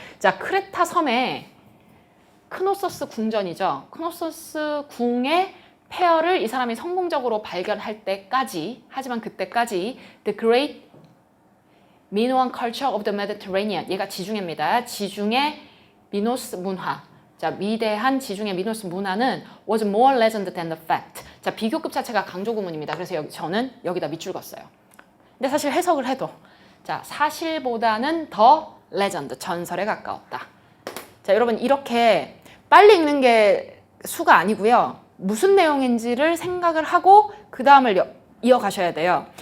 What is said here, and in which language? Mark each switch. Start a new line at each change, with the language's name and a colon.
Korean: 자, 크레타 섬에 크노소스 궁전이죠. 크노소스 궁의 폐허를 이 사람이 성공적으로 발견할 때까지, 하지만 그때까지
English: the great Minoan culture of the Mediterranean,
Korean: 얘가 지중해입니다. 지중해 미노스 문화. 자, 위대한 지중해 미노스 문화는
English: was more legend than the fact.
Korean: 자, 비교급 자체가 강조 구문입니다. 그래서 저는 여기다 밑줄 긋어요. 근데 사실 해석을 해도 자, 사실보다는 더 레전드, 전설에 가까웠다. 자, 여러분 이렇게 빨리 읽는 게 수가 아니고요. 무슨 내용인지를 생각을 하고 그 다음을 이어가셔야 돼요.